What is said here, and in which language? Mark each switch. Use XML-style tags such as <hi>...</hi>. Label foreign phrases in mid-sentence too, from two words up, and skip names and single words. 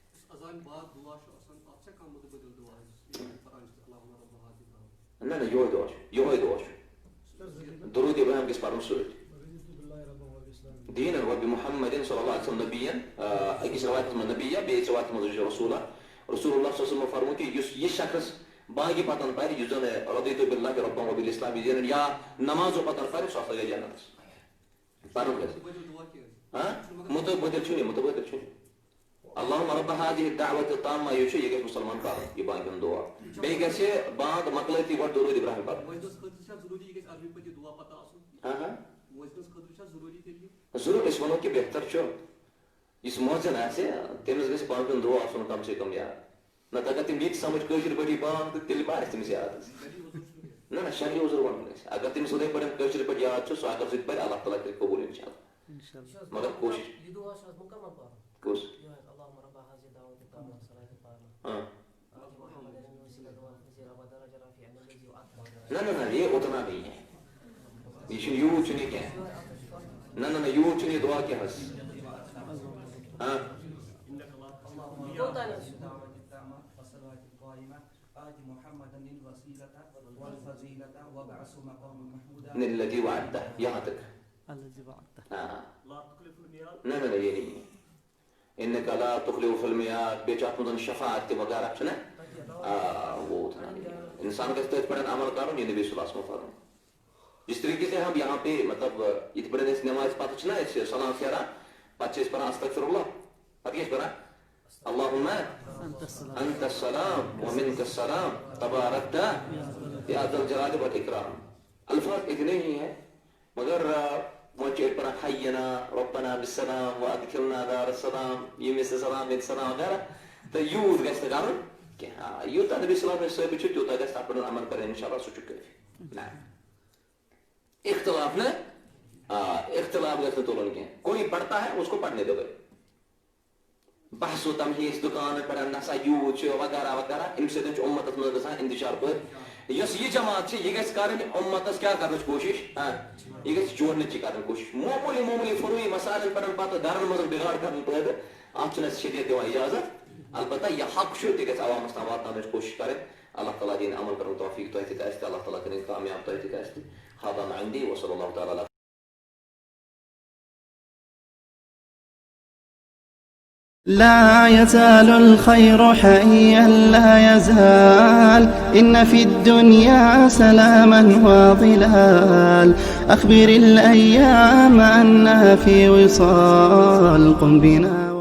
<ks>نہ یہوے دعا چھُ درود ابراہیم گژھِ پرُن سۭتۍ دیٖنن</ks> <ar>وبمحمد صلی اللہ علیہ وسلم نبیین</ar> <ks>أکِس روایتس منٛز نبیہ بیٚیِس روایتس منٛز</ks> <ar>رسولہ رسول اللہ صلی اللہ علیہ وسلم</ar> <ks>فرموو کہ یُس یہِ شخص بانگہِ پتن پرِ یُس زن</ks> <ar>رضیت باللہ ربا وبالاسلام دیٖنن</ar> <ks>یا نمازو پتن پرِ سُہ ہسا گژھِ جنتس پرُن گژھِ متبادل چھُنہٕ</ks> <ar>اللہم رب هذه الدعوة التامة</ar> <ks>یہ گژھِ مسلمان پرُن یہِ بانگہِ ہُنٛد دعا بیٚیہِ گژھِ بانگ مۄکلٲیتھٕے گۄڈٕ درود ابراہیم پرُن ضروٗر أسۍ وَنو کہِ بہتر چھُ یُس مؤذن آسہِ تٔمِس گژھِ بانگہِ ہُنٛد دعا آسُن کم سے کم یاد نتہٕ اگر تٔمۍ یہِ تہِ سمجھ کٲشِر پٲٹھی بانگ تہٕ تیٚلہِ ما آسہِ تٔمِس یاد نہ شرعی عذر وَنُن أسۍ اگر تٔمِس ہُتھٕے پٲٹھۍ کٲشِر پٲٹھۍ یاد چھُ سُہ اگر سُہ تہِ پرِ اللہ تعالیٰ کَرِ قبوٗل</ks> <ar>اِنشاء اللہ</ar> <ks>مگر کوٗشِش کُس</ks> <ur>نہ یہ اتنا نہیں ہے</ur> <ks>یہ چھُنہٕ یوٗت چھُنہٕ یہِ کینٛہہ نہ یوٗت چھُنہٕ یہِ دعا کینٛہہ حظ</ks> <ar>الذي وعدته</ar> <ur>یہاں تک نہ یہ نہیں</ur> <ar>انك لا تخلف في الميعاد</ar> <ks>بیٚیہِ چھُ اتھ منٛز شفاعت تہِ وغیرہ چھُنہ</ks> <ur>وہ اتنا نہیں</ur> <ks>انسان گژھِ تٔتھۍ پٮ۪ٹھ عمل کرُن یہِ نبی</ks> <ar>صلی اللہ علیہ وسلم</ar> <ks>فرموو</ks> <ur>جس طریقے سے ہم یہاں پہ مطلب</ur> <ks>یِتھ پٲٹھۍ أسۍ نماز پتہٕ چھِنہ أسۍ سلام پھیران پتہٕ چھِ أسۍ پران استغفر اللہ پتہٕ کیٛاہ چھِ پران</ks> <ar>اللہم انت السلام ومنک السلام تبارکت یا ذا الجلال والاکرام</ar> <ur>الفاظ اتنے ہی ہیں</ur> <ks>مگر وۄنۍ چھِ أسۍ پران</ks> <ar>حینا ربنا بالسلام وادخلنا دار السلام</ar> <ks>ییٚمِس سلام ییٚتہِ سلام وغیرہ تہٕ یوٗت گژھِ نہٕ کرُن کینٛہہ یوٗتاہ نبی</ks> <ar>صلی اللہ علیہ وسلم</ar> <ks>ثٲبت چھُ تیوٗتاہ گژھِ تتھ پٮ۪ٹھ عمل کرٕنۍ</ks> <ar>انشاء اللہ</ar> <ks>سُہ چھُ کٲفی نہ اختلاف اختلاف گژھِ نہٕ تُلُن کینٛہہ</ks> <ur>کوئی پڑھتا ہے اس کو پڑھنے دو</ur> <ks>بحث و تمہیٖز دُکانن پٮ۪ٹھ نسا یوٗت چھُ وغیرہ وغیرہ امہِ سۭتۍ چھُ اُمتس منٛز گژھان انتشار پٲدٕ یۄس یہِ جماعت چھِ یہِ گژھِ کرٕنۍ اُمتس کیٛاہ کرنٕچ کوٗشش یہِ گژھِ جوڑنٕچ کرٕنۍ کوٗشش معموٗلی فروٗعی مسالن پٮ۪ٹھ پتہٕ گرن منٛز بِگاڑ کرٕنۍ پٲدٕ اتھ چھُنہٕ اَسہِ شریعت دِوان اجازت البتہ یہِ حق چھُ تہِ گژھِ عوامس تام واتناونٕچ کوٗشش کرٕنۍ اللہ تعالیٰ دِیِن عمل کرُن توفیٖق تۄہہِ تہِ آسہِ تہِ اللہ تعالیٰ کٔرِنۍ کامیاب تۄہہِ تہِ آسہِ تہِ</ks> <ar>هذا ما عندي وصلى الله تعالى على لا يزال الخير حيا لا يزال إن في الدنيا سلاما وظلال أخبر الأيام أنها في وصال قم بنا</ar>